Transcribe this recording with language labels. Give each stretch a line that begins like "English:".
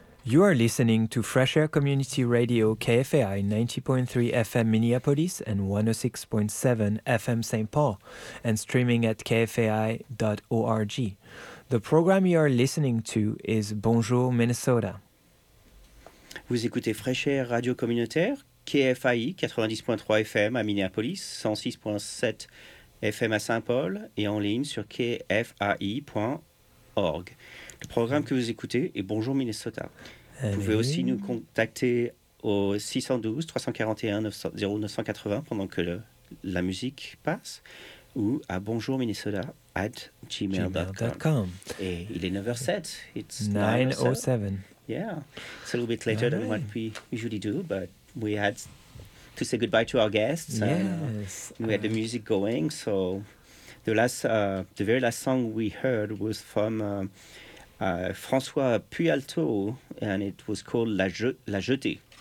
English: You are listening to Fresh Air Community Radio KFAI 90.3 FM Minneapolis and 106.7 FM St. Paul and streaming at kfai.org. The program you are listening to is Bonjour Minnesota.
French: Vous écoutez Fresh Air Radio Communautaire KFAI 90.3 FM à Minneapolis, 106.7 FM à Saint-Paul et en ligne sur kfai.org. Le programme que vous écoutez est Bonjour Minnesota. Vous pouvez aussi nous contacter au 612-341-0980 pendant que la musique passe ou à bonjourminnesota@gmail.com. Et il est 9h07.
English: It's 9:07. Yeah. It's a little bit later than what we usually do, but we had to say goodbye to our guests. Yes. We had the music going, so the very last song we heard was from François Puyalto, and it was called La Jetée.